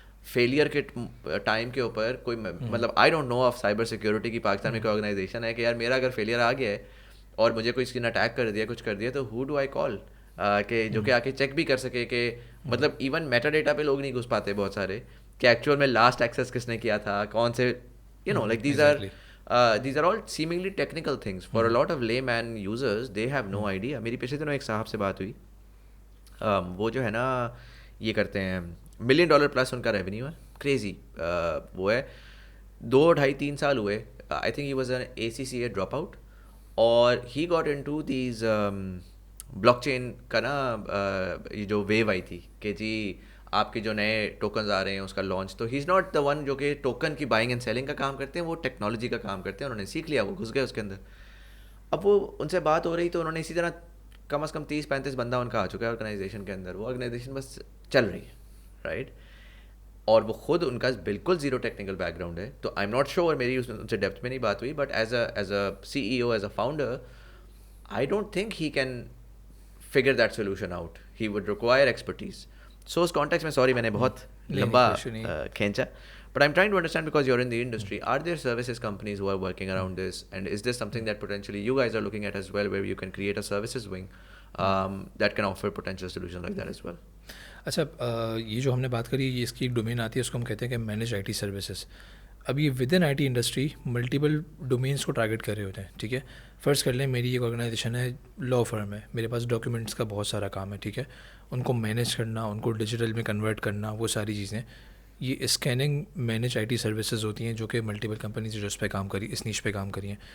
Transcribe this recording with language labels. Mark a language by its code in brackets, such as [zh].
[ur] Failure کے time کے اوپر کوئی, مطلب [en] I don't know of [ur] cyber security کی پاکستان میں کوئی آرگنائزیشن ہے کہ یار میرا اگر فیلئر آ گیا ہے اور مجھے کوئی اسکن اٹیک کر دیا, کچھ کر دیا, تو [en] who do I call, [ur] کہ جو کہ آ کے چیک بھی کر سکے کہ مطلب ایون میٹا ڈیٹا پہ لوگ نہیں گھس پاتے بہت سارے, کہ ایکچوئل میں لاسٹ ایکسیس کس نے کیا تھا, کون سے, you know, like [en] these are all seemingly technical things. For a lot of layman users, they have no idea. [ur] میری پچھلے دنوں ایک صاحب سے بات ہوئی, وہ جو ہے نا یہ کرتے ہیں, $1 million+ ان کا ریونیو ہے, کریزی. وہ ہے 2-2.5-3 سال ہوئے, [en] I think he was an ACCA drop out, [ur] اور he got into these block چین کا نا, یہ جو ویو آئی تھی کہ جی آپ کے جو نئے ٹوکنز آ رہے ہیں اس کا لانچ, تو [en] he is not the one [ur] جو کہ ٹوکن کی بائنگ اینڈ سیلنگ کا کام کرتے ہیں, وہ ٹیکنالوجی کا کام کرتے ہیں, انہوں نے سیکھ لیا, وہ گھس گئے اس کے اندر. اب وہ ان سے بات ہو رہی تو انہوں نے اسی طرح کم از کم 30-35 بندہ ان کا آ چکا ہے آرگنائزیشن کے اندر, وہ آرگنائزیشن بس چل رہی ہے, رائٹ. اور وہ خود ان کا بالکل زیرو ٹیکنیکل بیک گراؤنڈ ہے, تو [en] I am not sure, [ur] میری ان سے ڈیپتھ میں نہیں بات ہوئی, [en] But as a CEO, as a founder, I don't think he can figure that solution out. He would require expertise. So [ur] اس context میں, sorry میں نے بہت لمبا کھینچا, [en] but I'm trying to understand because you're in the industry, are there services companies who are working around this, and is this something that potentially you guys are looking at as well, where you can create a services wing that can offer potential solutions like that as well? [ur] اچھا, یہ جو ہم نے بات کری, اس کی ایک domain آتی ہے, اس کو ہم کہتے ہیں کہ مینیج IT سروسز. اب یہ with in IT industry multiple domains کو ٹارگیٹ کر رہے ہوتے ہیں, ٹھیک ہے. فرض کر لیں میری ایک آرگنائزیشن ہے, لا فرم ہے, میرے پاس ڈاکیومنٹس کا بہت سارا کام ہے, ٹھیک ہے. ان کو مینیج کرنا, ان کو ڈیجیٹل میں کنورٹ کرنا, وہ ساری چیزیں, یہ اسکیننگ مینیج IT سروسز ہوتی ہیں جو کہ ملٹیپل کمپنیز جو اس پہ کام کری, اس نیش پہ کام کری ہیں.